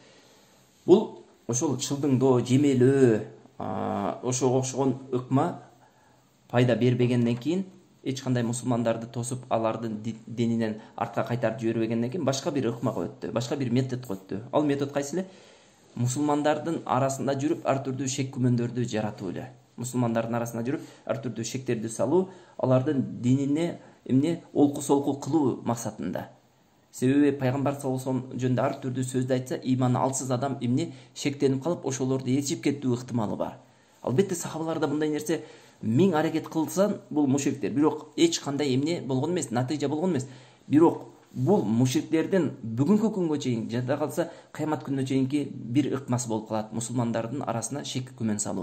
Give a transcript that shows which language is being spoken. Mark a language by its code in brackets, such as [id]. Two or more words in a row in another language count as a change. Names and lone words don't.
[ky] Бул ошол шылдыңдоо, жемелөө, ошого окшогон ыкма пайда бербегенден кийин, эч кандай мусулмандарды тосуп, алардын дининен артка кайтарып жибербегенден кийин башка бир ыкмага өттү, башка бир методго өттү. Ал метод кайсы эле? Мусулмандардын арасында жүрүп ар түрдүү шек күмөндөрдү жаратуу эле. Мусулмандардын арасында жүрүп ар түрдүү шектерди салуу, алардын динине эмне олку-солку кылуу максатында. Себеби пайгамбар [ar] صلى الله عليه وسلم [ky] жөнүндө ар түрдүү сөздү айтса, иманы алсыз адам эмне шектенип калып, ошолорду ээрчип кетүү ыктымалы бар. Албетте сахабаларда мындай нерсе миң аракет кылсан, бул мушриктер, бирок эч кандай эмне болгон эмес, натыйжа болгон эмес. Бирок бул мушриктердин бүгүнкү күнгө чейин, жада калса кыямат күнүнө чейинки бир ыкмасы болуп калат, мусулмандардын арасына шек күмөн салуу.